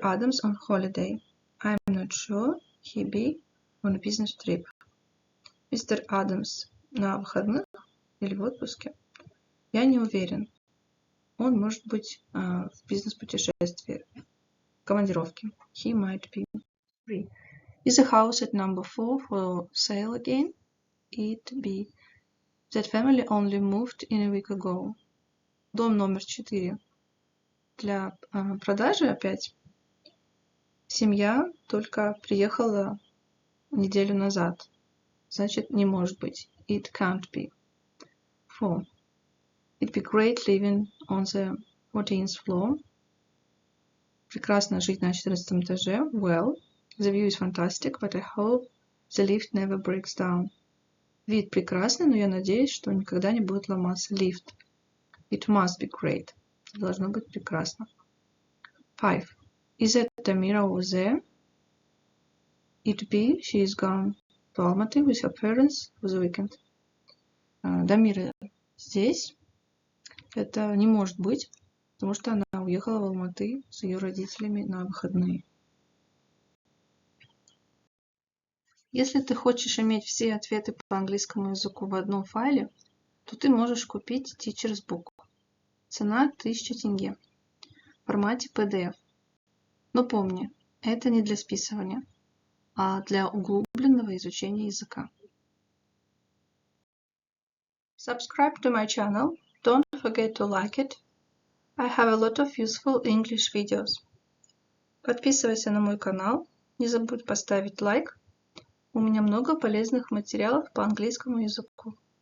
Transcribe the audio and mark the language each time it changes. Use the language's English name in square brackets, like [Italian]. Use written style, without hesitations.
[English] Adams on holiday? I'm not sure. He be on a business trip. [Russian] Мистер Адамс на выходных или в отпуске? Я не уверен. Он может быть в бизнес-путешествии, в командировке. [English] He might be. 3. Is the house at number 4 for sale again? It be. That family only moved in a week ago. [Russian] Дом номер 4 для продажи опять. Семья только приехала неделю назад. Значит, не может быть. [English] It can't be. [Russian] 4. [English] It'd be great living on the 14th floor. [Russian] Прекрасно жить на 14 этаже. [English] Well, the view is fantastic, but I hope the lift never breaks down. [Russian] Вид прекрасный, но я надеюсь, что никогда не будет ломаться лифт. [English] It must be great. [Russian] Должно быть прекрасно. [English] 5. Is it Damira over there? It be. She is gone to Almaty with her parents for the weekend. [Russian] Дамира здесь. Это не может быть, потому что она уехала в Алматы с ее родителями на выходные. Если ты хочешь иметь все ответы по английскому языку в одном файле, то ты можешь купить Teacher's Book. Цена 1000 тенге. В формате PDF. Но помни, это не для списывания, а для углубленного изучения языка. [English] Subscribe to my channel. Don't forget to like it. I have a lot of useful English videos. [Russian] Подписывайся на мой канал. Не забудь поставить лайк. У меня много полезных материалов по английскому языку.